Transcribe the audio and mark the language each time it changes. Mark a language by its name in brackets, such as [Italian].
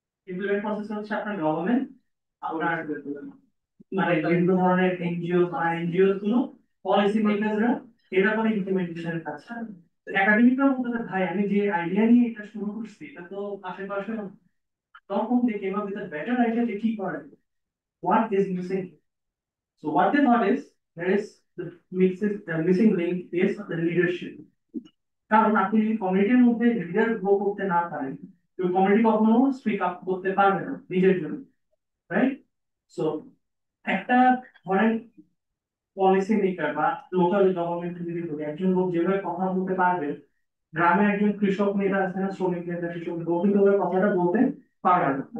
[Bangla] Implement process হচ্ছে আপনার government, আপনার মানে বিভিন্ন ধরনের এনজিও বা এনজিও গুলো, পলিসি মেকাররা, এরা করে ইমপ্লিমেন্টেশনের কাজ। একাডেমিকরা বলতে ভাই আমি যে আইডিয়া নিয়ে এটা শুরু করছি এটা তো আশেপাশে, তখন [English] they came up with a better idea [Bangla] যে কি করে, [English] what is missing. So what they thought is there is the missing link is the leadership. [Bangla] কারণ আপনি যদি কমিউনিটির মধ্যে লিডার গ্রো করতে না পারেন, তো কমিউনিটি কখনো স্পিক আপ করতে পারবে না নিজের জন্য, রাইট? সো একটা ধরেন পলিসি মেকার বা লোকাল গভর্নমেন্ট যদি বলি, একজন লোক যেভাবে কথা বলতে পারবে, গ্রামে একজন কৃষক নেতা আছে না, শ্রমিক নেতা, কৃষক গভীরভাবে কথাটা বলতে পারবে না।